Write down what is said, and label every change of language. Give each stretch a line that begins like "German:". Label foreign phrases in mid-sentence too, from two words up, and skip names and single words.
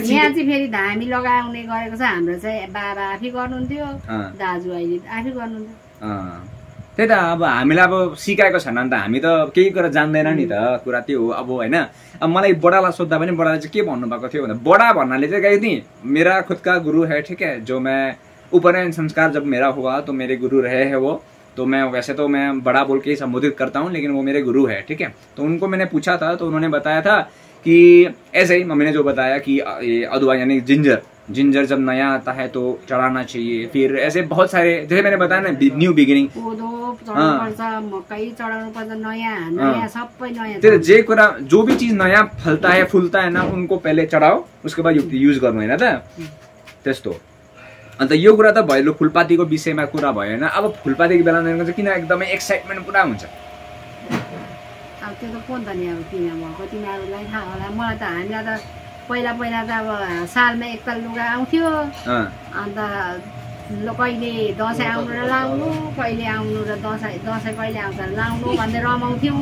Nepali: यहाँ चाहिँ फेरि धामी लगाउने गरेको छ, हाम्रो चाहिँ बाबा आफै गर्नुहुन्थ्यो, दाजु अहिले आफै गर्नुहुन्थ्यो। त्यही त अब हामीलाई अब सिकाएको छैन नि त, हामी त केही कुरा जान्दैन नि त, कुरा त्यो हो। अब होइन, अब मलाई बडालाई सोद्धा पनि बडाले चाहिँ के भन्नुभएको थियो भन्दा, बडा भन्नाले चाहिँ
Hindi: कहीं नहीं, मेरा खुद का गुरु है, ठीक है, जो मैं उपनयन संस्कार जब मेरा हुआ तो मेरे गुरु रहे हैं वो, तो मैं वैसे तो मैं बड़ा बोल के ही संबोधित करता हूँ, लेकिन वो मेरे गुरु है, ठीक है। तो उनको मैंने पूछा था तो उन्होंने बताया था कि ऐसे ही मम्मी ने जो बताया कि ये अदुआ यानी जिंजर जब नया आता है तो चढ़ाना चाहिए, फिर ऐसे बहुत सारे जैसे मैंने बताया ना,
English: new beginning,
Nepali: कोदो चढाउनुपर्छ, मकै चढाउनुपर्छ, नयाँ सबै नयाँ। त्यो जे कुरा
Hindi: जो भी चीज नया फलता है फुलता है ना, उनको पहले चढ़ाओ, उसके बाद यूज
Nepali: गर्नु हैन त, त्यस्तो। अन्त यो कुरा त भयो, फुलपातीको विषयमा कुरा भयो हैन। अब फुलपातीको बेला चाहिँ किन एकदमै एक्साइटमेन्ट पुरा हुन्छ, अब त्यो त कोन त नि, अब किन भएको तिमीहरूलाई थाहा होला। मलाई त हामीलाई त पहिला त अब सालमा एकताल लुगा आउँथ्यो, अन्त कहिले दसैँ आउनु र लाउनु, कहिले आउनु र दसैँ कहिले आउँछ लाउनु भन्दै रमाउँथ्यौँ।